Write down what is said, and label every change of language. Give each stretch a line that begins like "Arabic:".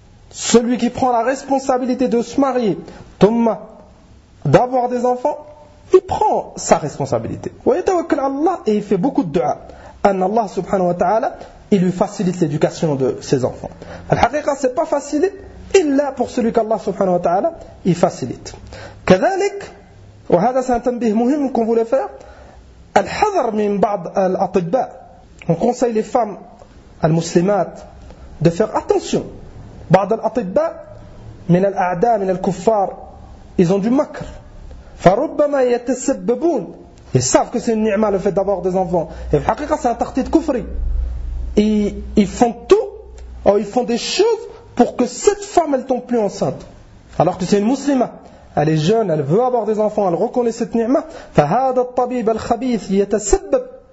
French: Celui qui prend la responsabilité de se marier, thumma, d'avoir des enfants, il prend sa responsabilité.
Arabic: Wa yatawakkal 'ala Allah,
French: et il fait beaucoup de dua. An Allah subhanahu wa ta'ala, il lui facilite l'éducation de ses enfants. Al-haqiqa, c'est pas facile. إلا pour celui qu'Allah subhanahu wa ta'ala il facilite.
Arabic: كذلك وهذا سنتنبه مهم
French: qu'on voulait faire
Arabic: الحذر من بعض الأطباء.
French: On conseille les femmes المسلمات de faire attention.
Arabic: بعض الأطباء من الأعداء من الكفار
French: ils ont du
Arabic: مكر فربما يتسببون.
French: Ils savent que c'est une ni'ma le fait d'avoir des enfants, et en حقيقة c'est un tartit kufri. Ils font tout, ou ils font des choses pour que cette femme elle tombe plus enceinte, alors que c'est une muslima, elle est jeune, elle veut avoir des enfants, elle reconnaît cette ni'ma.
Arabic: فَهَذَا الطَّبِيبَ الْخَبِيثِ يَتَسَبَّبْ.